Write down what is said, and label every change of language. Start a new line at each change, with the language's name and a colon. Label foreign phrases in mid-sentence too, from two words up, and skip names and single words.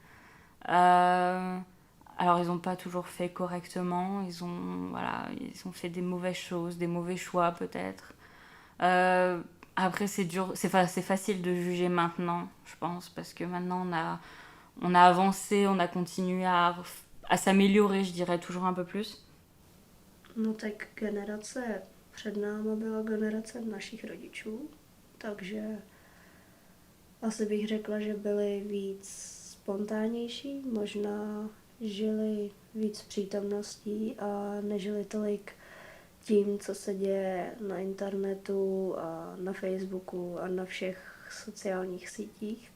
French: Alors ils n'ont pas toujours fait correctement, ils ont fait des mauvaises choses, des mauvais choix peut-être. Après c'est dur, c'est facile de juger maintenant, je pense, parce que maintenant on a avancé, on a continué à s'améliorer, je dirais, toujours un peu plus.
Czech: No tak generace před náma byla generace našich rodičů, takže asi bych řekla, že byli víc spontánnější, možná žili víc přítomností a nežili tolik tím, co se děje na internetu a na Facebooku a na všech sociálních sítích.